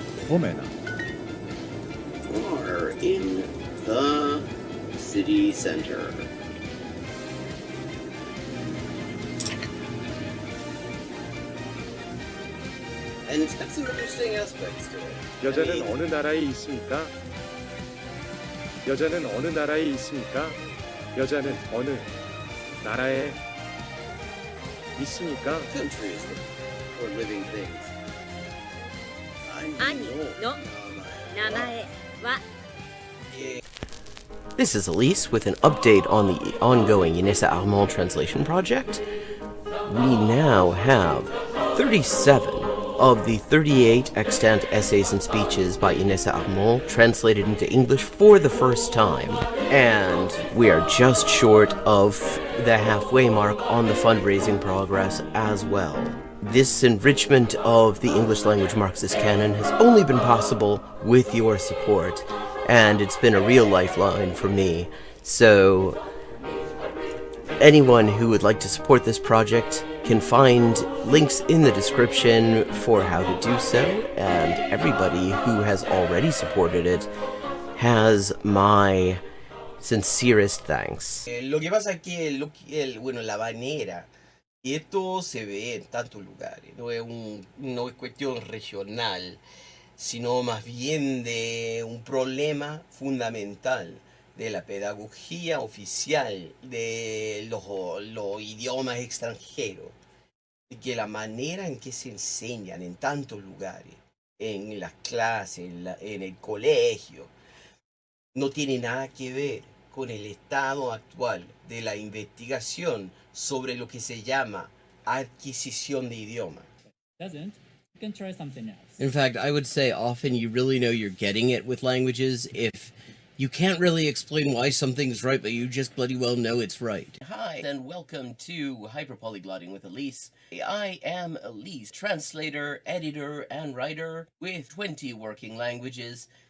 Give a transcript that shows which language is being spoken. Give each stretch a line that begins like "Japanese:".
Finnish: Omena.
English: Are in the city center. And it's got some interesting aspects to it.
Korean: 여자는 어느 나라에 있습니까? 여자는 어느 나라에 있습니까? 여자는 어느 나라에 있습니까?
English: Countries or living things.
Japanese: 兄の名前は
English: This is Elise with an update on the ongoing Inessa Armand translation project. We now have 37 of the 38 extant essays and speeches by Inessa Armand translated into English for the first time. And we are just short of the halfway mark on the fundraising progress as well. This enrichment of the English language Marxist canon has only been possible with your support, and it's been a real lifeline for me. So, anyone who would like to support this project can find links in the description for how to do so, and everybody who has already supported it has my sincerest thanks.
Spanish: Lo que pasa es que bueno, la manera, y esto se ve en tantos lugares, no es cuestión regional, sino más bien de un problema fundamental de la pedagogía oficial de los idiomas extranjeros, y que la manera en que se enseñan en tantos lugares, en las clases, en el colegio, no tiene nada que ver con el estado actual de la investigación sobre lo que se llama adquisición de idioma.
English: Doesn't, you can try something else. In fact, I would say often you really know you're getting it with languages if you can't really explain why something's right, but you just bloody well know it's right. Hi, and welcome to Hyperpolyglotting with Elise. I am Elise, translator, editor, and writer with 20 working languages,